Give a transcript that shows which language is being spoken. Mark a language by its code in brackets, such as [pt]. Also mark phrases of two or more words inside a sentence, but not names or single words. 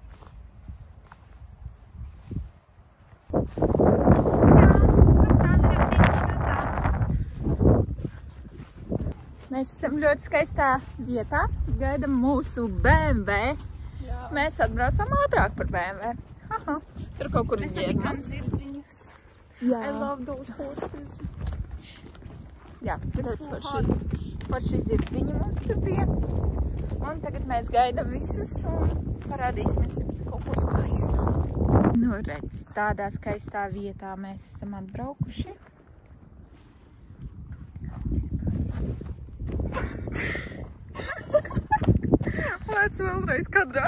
[lv] Tā zirgiem. Mēs esam ļoti skaistā vietā, gaidam mūsu BMW. Jā. Mēs atbraucam ātrāk par BMW. Aha, tur kaut kur ir ģērmans. Zirdziņus. Jā. [en] I love those horses. [lv] Jā, ļoti forši zirdziņi mums tur bija. Un tagad mēs gaidam visus un parādīsimies kaut ko skaistu. Nu, redz, tādā skaistā vietā mēs esam atbraukuši. Lēc vēlreiz kadrā.